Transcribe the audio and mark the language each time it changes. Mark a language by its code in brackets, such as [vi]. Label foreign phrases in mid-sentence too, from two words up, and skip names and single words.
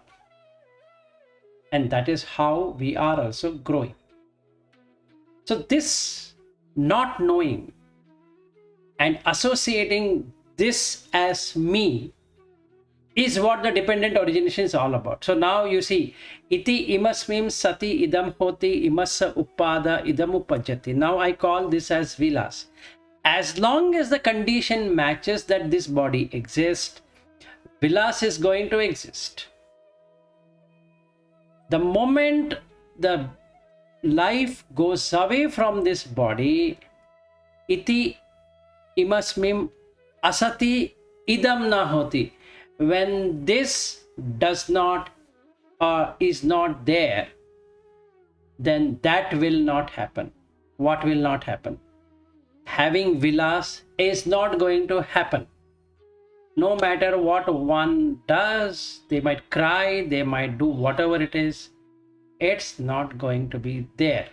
[en] And that is how we are also growing. So this not knowing and associating this as me is what the dependent origination is all about. So now you see, [pi] iti imasmim sati idam hoti imassa uppada idam upajjati. [en] Now I call this as vilas. As long as the condition matches that this body exists, vilas is going to exist. The moment the life goes away from this body, [pi] iti imasmim asati idam na hoti. [en] When this does not is not there, then that will not happen. What will not happen? Having vilas is not going to happen. No matter what one does, they might cry, they might do whatever it is, it's not going to be there.